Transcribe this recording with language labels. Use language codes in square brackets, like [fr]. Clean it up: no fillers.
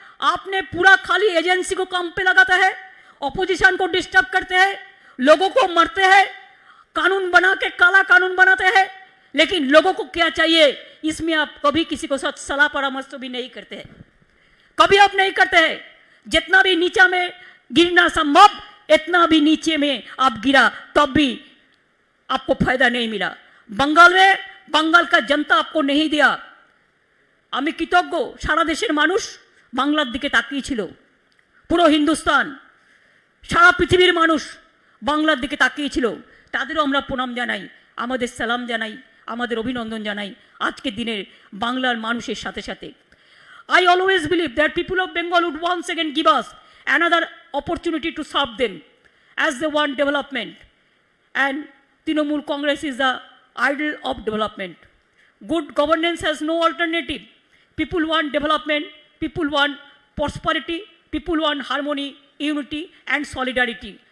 [hi] आपने पूरा खाली एजेंसी को काम पे लगाता है, ऑपोजिशन को डिस्टर्ब करते हैं, लोगों को मरते हैं, कानून बना के काला कानून बनाते हैं, लेकिन लोगों को क्या चाहिए इसमें आप कभी किसी को साथ सलाह परामर्श भी नहीं करते हैं, कभी आप नहीं करते हैं। जितना भी नीचा में गिरना संभव इतना भी नीचे में आप गिरा तब भी आपको फायदा नहीं मिला। बंगाल में बंगाल का जनता आपको नहीं दिया। [bn] আমি কৃতজ্ঞ সারা দেশের মানুষ বাংলার দিকে তাকিয়েছিল, পুরো হিন্দুস্তান সারা পৃথিবীর মানুষ বাংলার দিকে তাকিয়েছিল, তাদেরও আমরা প্রণাম জানাই, আমাদের সালাম জানাই, আমাদের অভিনন্দন জানাই আজকের দিনের বাংলার মানুষের সাথে সাথে। [en] I always believe that people of Bengal would once again give us another opportunity to serve them as they want development, and Trinamool Congress is the idol of development. Good governance has no alternative. People want development, people want prosperity, people want harmony, unity and solidarity.